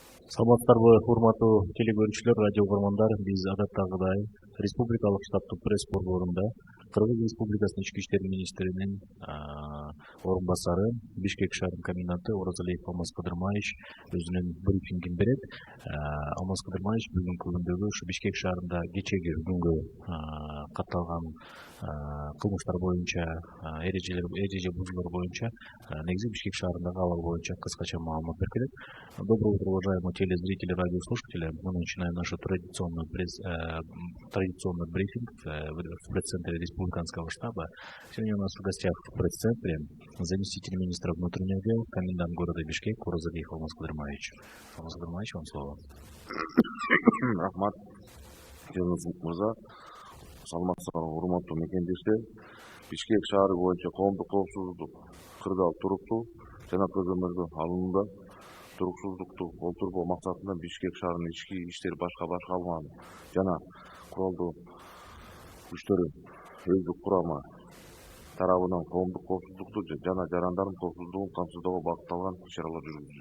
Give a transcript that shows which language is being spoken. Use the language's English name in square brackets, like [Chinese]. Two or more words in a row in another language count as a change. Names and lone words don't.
[Kyrgyz] Саламатсыздарбы, урматтуу телекөрүүчүлөр, радио угармандар. Биз адаттагыдай республикалык штабтык пресс борборунда Кыргыз Республикасынын ички иштер министринин орун басары, Бишкек шаарынын коменданты Оразалиев Алмаз Кыдырмаевич өзүнүн брифингин берет. Алмаз Кыдырмаевич бүгүнкү күндөгү ушу Бишкек шаарында кечеги күнгө катталган кылмыштар боюнча, эреже бузуулар боюнча, негизи Бишкек шаарындагы абал боюнча кыскача маалымат берип келет. [Russian] Доброе утро, уважаемые телезрители, радиослушатели. Мы начинаем наш традиционный брифинг в пресс-центре Республиканского штаба. Сегодня у нас в гостях в пресс-центре заместитель министра внутренних дел, комендант города Бишкек Оразалиев Алмаз Кыдырмаевич. Алмаз Кыдырмаевич, вам слово. [Kyrgyz] Рахмат, Жеңиз мырза. Саламатсыздарбы, урматтуу мекендештер. Бишкек шаары боюнча коомдук коопсуздук кырдаал туруктуу жана көзөмөлгө алынууда. Туруксуздукту олтурбоо максатында Бишкек шаарынын ички иштер башкармалыгы жана куралдуу күчтөрүн өздүк курамы тарабынан коомдук коопсуздукту жана жарандардын коопсуздугун камсыздоого багытталган иш-чаралар жүргүзүүдө.